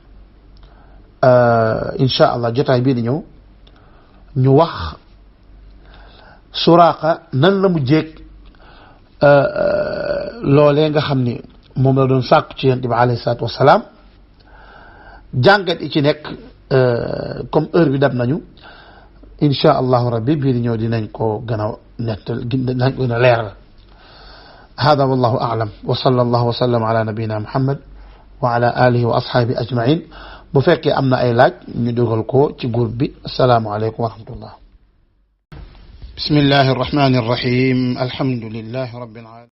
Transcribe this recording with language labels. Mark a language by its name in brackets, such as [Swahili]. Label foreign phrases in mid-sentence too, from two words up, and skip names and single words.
[Arabic] إن شاء الله [Wolof] jotaay bii di ñëw ñu wax Suraaqa nan la mu jéeg loolee nga xam ni moom la doon sàkku ci yonent bi [Arabic] عليه الصلاة والسلام [Wolof] jàngat yi ci nekk [French] comme heure [Wolof] bi dab nañu [Arabic] إن شاء الله ربي [Wolof] bii di ñëw dinañ ko gën a nettal dinañ ko gën a leeral [Arabic] هذا والله أعلم وصلى الله وسلم على نبينا محمد وعلى آله وأصحابه أجمعين [Wolof] bu fekkee am na ay laaj ñu dugal ko ci groupe bi [Arabic] السلام عليكم ورحمة الله بسم الله الرحمن الرحيم الحمد لله رب العالمين